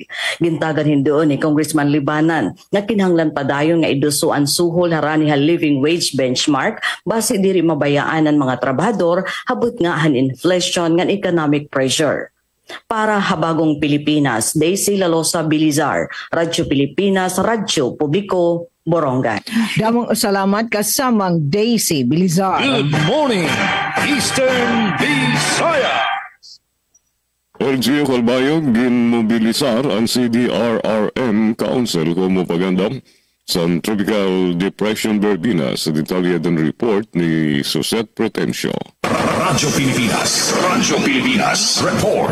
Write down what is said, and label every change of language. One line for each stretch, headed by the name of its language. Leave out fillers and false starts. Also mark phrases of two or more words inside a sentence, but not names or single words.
Waray: Gintagan hindoon ni Congressman Libanan nga kinahanglan padayon nga idusuan suhol harani ha
English: living wage benchmark
Waray: base diri mabayaan ang mga trabahador habot nga han inflation nga
English: economic pressure.
Waray: Para Habagong Pilipinas, Daisy Lalosa Bilizar, Radyo Pilipinas, Radyo Publiko, Borongan. Damong salamat kasamang Daisy Bilizar.
English: Good morning, Eastern Visayas.
Waray: LGU Calbayog ginmobilisar ang CDRRM Council kung mapagandam sa Tropical Depression Verbena sa detalyadan report ni Suset Pretencio. Radyo Pilipinas, report.